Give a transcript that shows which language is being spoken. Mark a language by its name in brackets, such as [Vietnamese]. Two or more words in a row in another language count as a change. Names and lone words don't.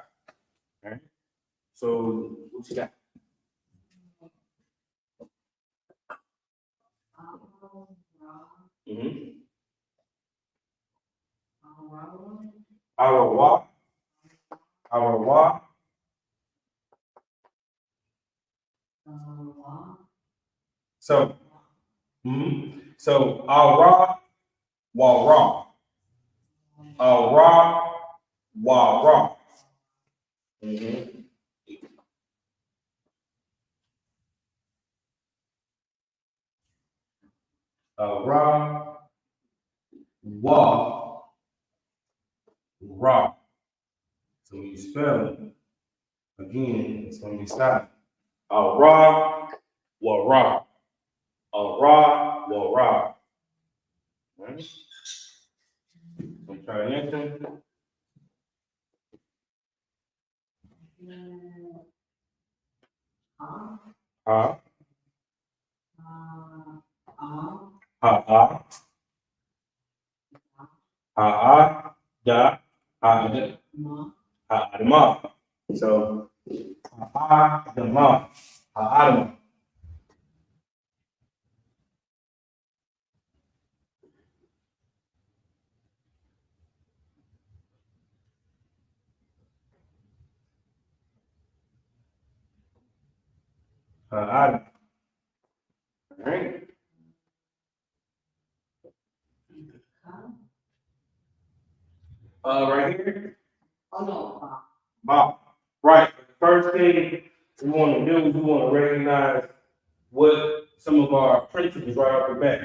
[English] Right? So what you got? Mm-hmm. Our wa, our wa. So, so our ra, wa ra, our ra, wa ra. Mm-hmm. Ra, wa, ra. So when you spell it, Again, it's gonna be silent. Ra, wa ra. Ra, wa ra. Right? I'm trying to answer. Ha. Ha. Ha. Ha. Da. Ha. Ha. Ma. So ha. Da. Ma. Ha. Ha. All right. Right here. Oh no. Bob. Right. The first thing we want to do is we want to recognize what some of our principles right off the bat.